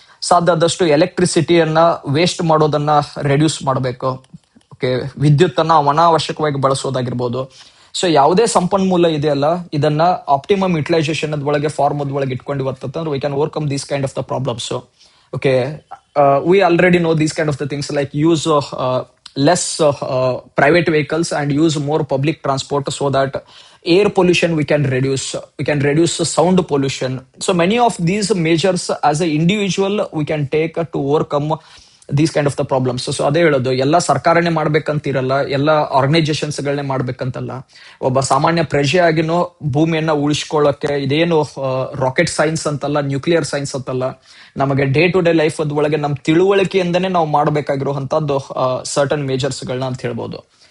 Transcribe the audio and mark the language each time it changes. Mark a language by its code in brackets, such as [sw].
[kn] ಸಾಧ್ಯ ಆದಷ್ಟು ಎಲೆಕ್ಟ್ರಿಸಿಟಿಯನ್ನ ವೇಸ್ಟ್ ಮಾಡೋದನ್ನ ರೆಡ್ಯೂಸ್ ಮಾಡಬೇಕು. ಓಕೆ, ವಿದ್ಯುತ್ ಅನ್ನ ಅನಾವಶ್ಯಕವಾಗಿ ಬಳಸೋದಾಗಿರ್ಬೋದು. ಸೊ ಯಾವುದೇ ಸಂಪನ್ಮೂಲ ಇದೆಯಲ್ಲ, ಇದನ್ನ ಆಪ್ಟಿಮಮ್ ಯುಟಿಲೈಸೇಷನ್ ಒಳಗೆ ಫಾರ್ಮ್ ಒಳಗೆ ಇಟ್ಕೊಂಡಿವತ್ತಂದ್ರೆ [en] We can overcome these kind of the problems. Okay, we already know these kind of the things, like use less private vehicles and use more public transport, so that air pollution we can reduce sound pollution. So many of these measures as an individual we can take to overcome these kind of the problems. [kn] So ಅದೇ ಹೇಳೋದು, ಎಲ್ಲ ಸರ್ಕಾರನೇ ಮಾಡ್ಬೇಕಂತಿರಲ್ಲ, ಎಲ್ಲ organisations ಗಳನ್ನೇ ಮಾಡ್ಬೇಕಂತಲ್ಲ. ಒಬ್ಬ ಸಾಮಾನ್ಯ ಪ್ರಜೆ ಆಗಿನೂ ಭೂಮಿಯನ್ನ ಉಳಿಸ್ಕೊಳ್ಳೋಕೆ ಇದೇನು ರಾಕೆಟ್ ಸೈನ್ಸ್ ಅಂತಲ್ಲ, ನ್ಯೂಕ್ಲಿಯರ್ ಸೈನ್ಸ್ ಅಂತಲ್ಲ, ನಮಗೆ ಡೇ ಟು ಡೇ ಲೈಫ್ ಒಳಗೆ ನಮ್ಮ ತಿಳುವಳಿಕೆಯಿಂದನೇ ನಾವು ಮಾಡಬೇಕಾಗಿರುವಂತದ್ದು ಸರ್ಟನ್ ಮೇಜರ್ಸ್ ಗಳನ್ನ ಅಂತ ಹೇಳ್ಬೋದು.